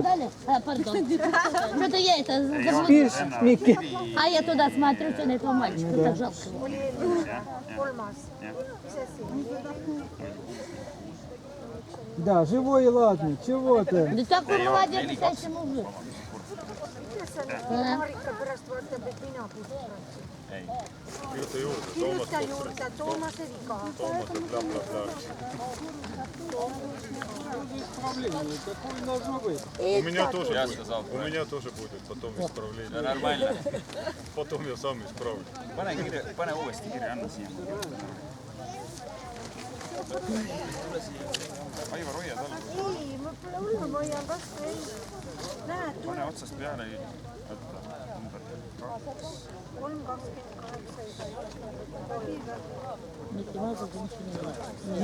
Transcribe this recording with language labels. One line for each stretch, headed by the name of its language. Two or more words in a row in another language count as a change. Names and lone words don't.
Russian: Дали? А, пардон. Что-то я это забыла. Спишь, Микки? А я туда смотрю, что на этого мальчика. Так жалко его. Да, живой и ладный. Чего ты? Да такой молодец, настоящий мужик.
Estonian: Marikka pärast vaatab, et mina puhtalt. Kirjuta juurde Toomase viga.
Russian: У меня тоже будет потом исправление. Нормально. Потом я сам исправлю.
Estonian: Pane uuesti kirja, anna siia. Aivar, hoia tal. Ei, ma pole hullu, ma hoian vastu. Näed, Pane otsast peale. Number 2. 3.28.